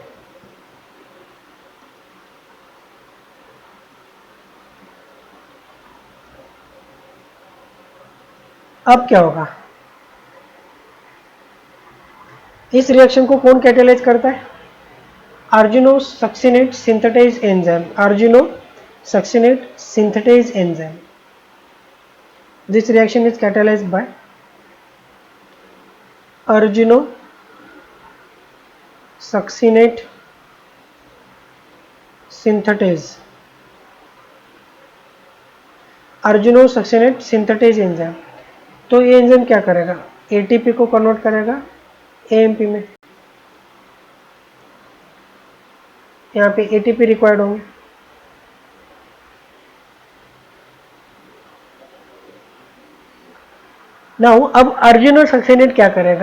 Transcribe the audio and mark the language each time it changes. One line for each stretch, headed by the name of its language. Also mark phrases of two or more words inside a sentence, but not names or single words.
Hindi: अब क्या होगा? इस रिएक्शन को कौन कैटालाइज करता है?
English: argino succinate synthetase enzyme. argino succinate synthetase enzyme. this reaction is catalyzed by argino succinate synthetase. argino succinate synthetase enzyme.
Hindi: तो ये एंजाइम क्या करेगा? एटीपी को कन्वर्ट करेगा एएमपी में। यहाँ पे
English: ATP required
Hindi: होंगे। नाउ अब
English: argino succinate
Hindi: क्या करेगा?